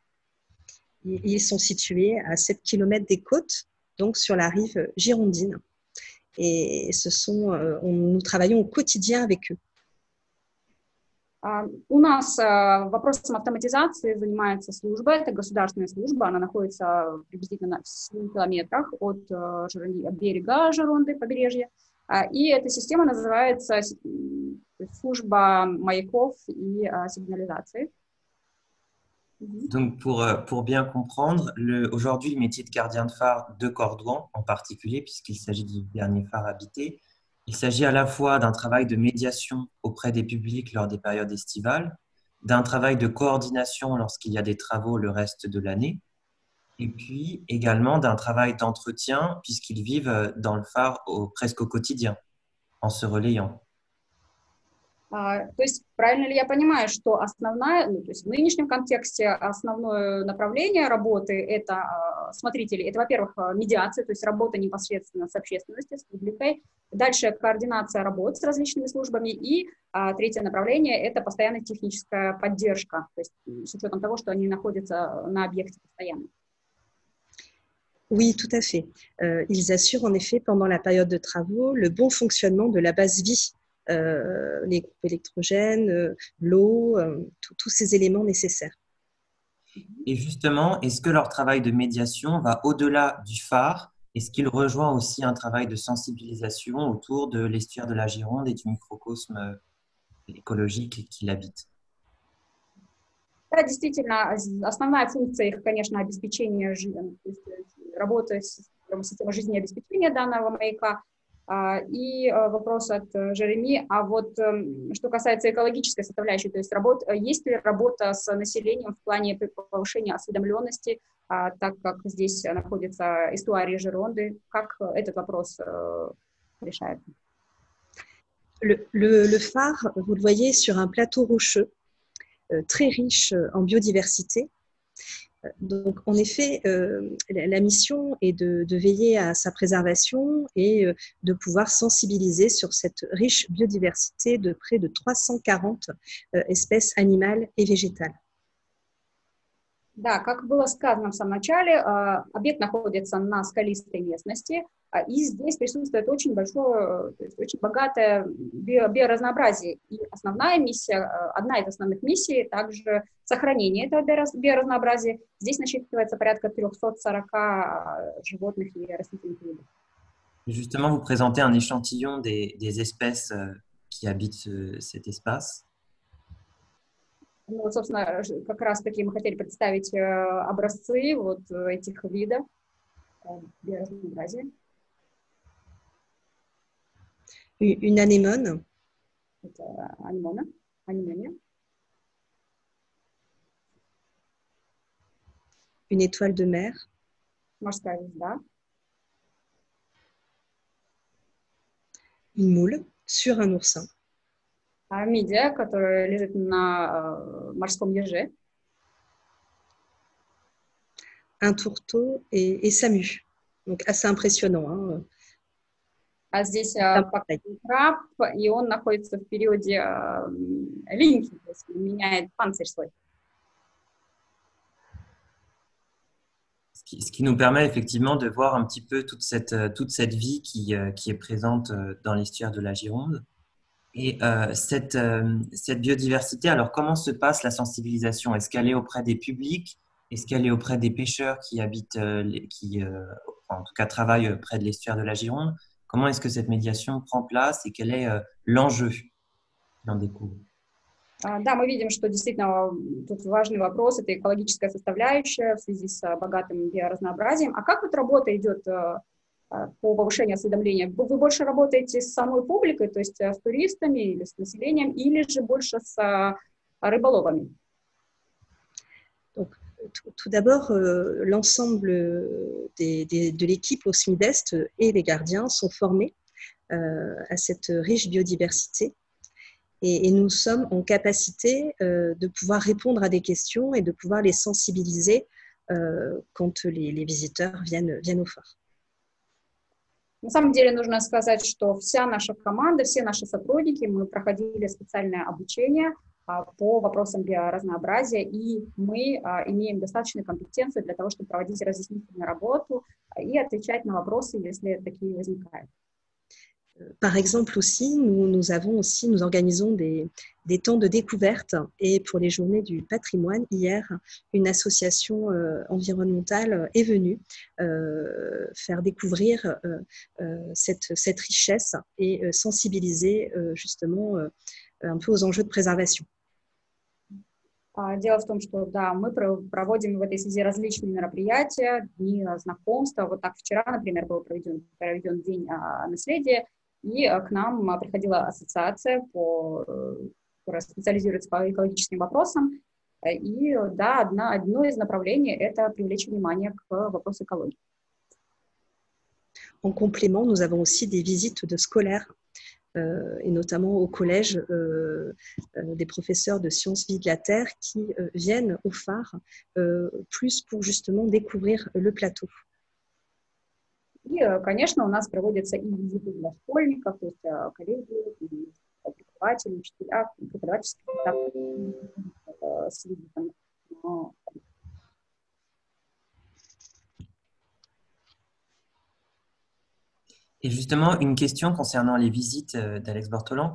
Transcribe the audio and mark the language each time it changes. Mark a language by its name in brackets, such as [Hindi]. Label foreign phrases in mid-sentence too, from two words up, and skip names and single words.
[French] Ils sont situés à 7 km des côtes, donc sur la rive girondine. Et nous travaillons au quotidien avec eux. [Russian] У нас вопросом автоматизации занимается служба, это государственная служба, она находится приблизительно в 7 километрах от берега Жаронды, побережья, и эта система называется То есть служба маяков и сигнализации. [French] Donc, pour bien comprendre, aujourd'hui, le métier de gardien de phare de Cordouan, en particulier, puisqu'il s'agit du dernier phare habité, il s'agit à la fois d'un travail de médiation auprès des publics lors des périodes estivales, d'un travail de coordination lorsqu'il y a des travaux le reste de l'année, et puis également d'un travail d'entretien, puisqu'ils vivent dans le phare presque au quotidien, en se relayant. [Russian] То есть правильно ли я понимаю, что основная, ну, то есть в нынешнем контексте основное направление работы это смотрители, это, во-первых, медиация, то есть работа непосредственно с общественностью, с публикой, дальше координация работ с различными службами и третье направление это постоянная техническая поддержка, то есть с учетом того, что они находятся на объекте постоянно. [French] Oui, tout à fait. Ils assurent en effet pendant la période de travaux le bon fonctionnement de la base vie. Les groupes électrogènes, l'eau, tous ces éléments nécessaires. Et justement, est-ce que leur travail de médiation va au-delà du phare? Est-ce qu'il rejoint aussi un travail de sensibilisation autour de l'estuaire de la Gironde et du microcosme écologique qui l'habite? [Russian] Да, действительно, основная функция их, конечно, обеспечение работы с системой жизнеобеспечения данного маяка. И вопрос от Жереми, а вот что касается экологической составляющей, то есть есть ли работа с населением в плане повышения осведомленности, так как здесь находится эстуарий Жеронды, как этот вопрос решается? [French] Le phare, vous le voyez sur un plateau rocheux, très riche en biodiversité. Donc, en effet, la mission est de veiller à sa préservation et de pouvoir sensibiliser sur cette riche biodiversité de près de 340 espèces animales et végétales. [Russian] Да, как было сказано в самом начале, объект находится на скалистой местности, и здесь присутствует очень большое, то есть очень богатое биоразнообразие. И основная миссия, одна из основных миссий, также сохранение этого биоразнообразия. Здесь насчитывается порядка 340 животных и растительных видов. [French] Justement, vous présentez un échantillon des espèces qui habitent cet espace. [Russian] Ну, вот, собственно, как раз-таки мы хотели представить образцы вот этих видов биоразнообразия. [French] Une anémone. [Russian] Это анимония. [French] Une étoile de mer. [Russian] Морская звезда. [French] Une moule sur un oursin. [Russian] Мидия, которая лежит на морском еже. [French] Un tourteau et sa mue. Donc, assez impressionnant. Hein. [Russian] А здесь краб, и он находится в периоде линьки, то есть меняет панцирь свой. [French] Ce qui nous permet effectivement de voir un petit peu toute cette vie qui est présente dans l'estuaire de la Gironde. Et cette biodiversité, alors comment se passe la sensibilisation? Est-ce qu'elle est auprès des publics? Est-ce qu'elle est auprès des pêcheurs qui habitent, en tout cas travaillent près de l'estuaire de la Gironde? Comment est-ce que cette médiation prend place et quel est l'enjeu qui en découle? [Russian] Да, мы видим, что действительно тут важный вопрос, это экологическая составляющая в связи с богатым биоразнообразием. А как вот работа идет по повышению осведомления? Вы больше работаете с самой публикой, то есть с туристами или с населением, или же больше с рыболовами? [French] Donc, tout d'abord, l'ensemble de l'équipe au SMIDEST et les gardiens sont formés à cette riche biodiversité et nous sommes en capacité de pouvoir répondre à des questions et de pouvoir les sensibiliser quand les visiteurs viennent au phare. [Russian] На самом деле нужно сказать, что вся наша команда, все наши сотрудники, мы проходили специальное обучение по вопросам биоразнообразия, и мы имеем достаточную компетенцию для того, чтобы проводить разъяснительную работу и отвечать на вопросы, если такие возникают. [French] Par exemple aussi, nous organisons des temps de découverte et pour les journées du patrimoine, hier, une association environnementale est venue faire découvrir cette richesse et sensibiliser justement un peu aux enjeux de préservation. [Russian] Дело в том, что да, мы проводим в этой связи различные мероприятия, дни знакомства. Вот так вчера, например, был проведен День наследия, и к нам приходила ассоциация, которая специализируется по экологическим вопросам. И да, одно из направлений – это привлечь внимание к вопросу экологии. [French] En complément, nous avons aussi des visites de scolaires, et notamment au collège, des professeurs de sciences vie de la Terre qui viennent au phare plus pour justement découvrir le plateau. [Russian] И, конечно, у нас проводятся и визиты для школьников, то есть коллеги, преподаватели, учителя, преподавательские с визитом. [French] Et justement, une question concernant les visites d'Alex Bortolan.